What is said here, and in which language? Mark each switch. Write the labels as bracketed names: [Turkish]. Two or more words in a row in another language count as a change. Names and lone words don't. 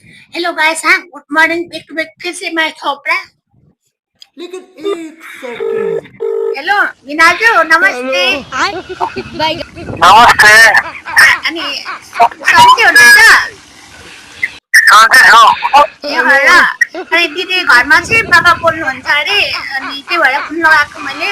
[English] hello guys, [Hindi] हाँ [English] good morning. back to back [Hindi] फिर से मैं थोपड़ा। लेकिन एक सेकंड। [Nepali] हेलो विनाजु, नमस्ते। हेलो नमस्ते। अनि सन्चै हुनुहुन्छ? सन्चै छु। ए होला। अनि दिदी घरमा चाहिँ बाबा बोल्नुहुन्छ अरे, अनि त्यही भएर फोन लगाएको मैले।